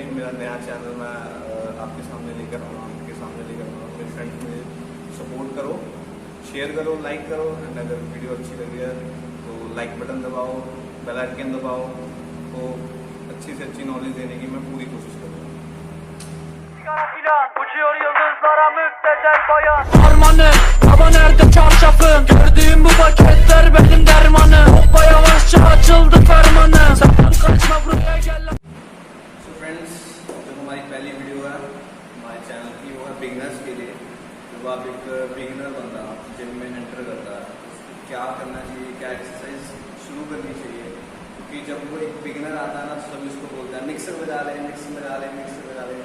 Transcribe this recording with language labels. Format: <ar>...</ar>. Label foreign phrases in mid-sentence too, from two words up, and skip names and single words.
<hi>मेरा नया चैनल मैं आपके सामने लेकर आऊँगा, मेरे फ्रेंड्स मुझे सपोर्ट करो, शेयर करो, लाइक करो। एंड अगर वीडियो अच्छी लगी है तो</hi> <en>like button</en> <hi>दबाओ,</hi> <en>bell icon</en> <hi>दबाओ। तो अच्छी से अच्छी नॉलेज देने की मैं पूरी कोशिश करूँगा।</hi> <tr>Uçuyor yıldızlara müptezel bayan. Harmanım, hava nerede çarşafım? Gördüğüm bu paketler benim dermanım. Hoppa yavaşça açıldı fermanım. Sakın kaçma buraya gel.</tr> <en>so friends,</en> <hi>जो हमारी पहली वीडियो है हमारे चैनल की, वो है बिगिनर्स के लिए। जब आप एक बिगिनर बंदा जिम में एंटर करता है तो क्या करना चाहिए, क्या एक्सरसाइज शुरू करनी चाहिए। क्योंकि जब वो एक बिगिनर आता है ना तो सब इसको बोलता है मिक्सर बजा लें, मिक्सर बजा लें, मिक्सर बजा लें।</hi>